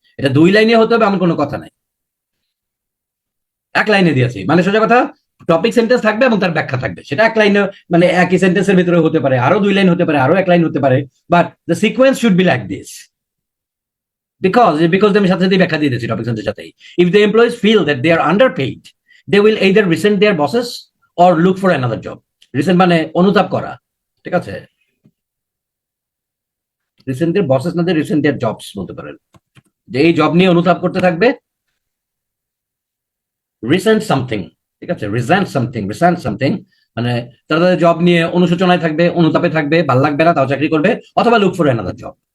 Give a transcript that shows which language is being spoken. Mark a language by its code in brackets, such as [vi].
[bn] এটা 2 লাইনে হতে হবে এমন কোনো কথা নাই, এক লাইনে দিয়েছি, মানে সোজা কথা টপিক সেন্টেন্স থাকবে এবং তার ব্যাখ্যা থাকবে, সেটা এক লাইনে, মানে একই সেন্টেন্সের ভিতরে হতে পারে, আরো 2 লাইন হতে পারে, আরো 1 লাইন হতে পারে, [en] But the sequence should be like this. [bn] Because আমি সাথে সাথে ব্যাখ্যা দিয়ে দিয়েছি টপিক সেন্টেন্সের সাথেই। [en] If the employees feel that they are underpaid, they will either resent their bosses or look for another job. [bn] Resent মানে অনুতাপ করা, ঠিক আছে, [en] resent their bosses [bn] না, [en] resent their jobs [bn] বলতে পারেন, যে এই জব নিয়ে অনুতাপ করতে থাকবে। রিসেন্ট সামথিং, ঠিক আছে, রিসেন্ট সামথিং মানে তারা তাদের জব নিয়ে অনুশোচনায় থাকবে, অনুতাপে থাকবে, ভাল লাগবে না, তাও চাকরি করবে, অথবা [en] Look for another job.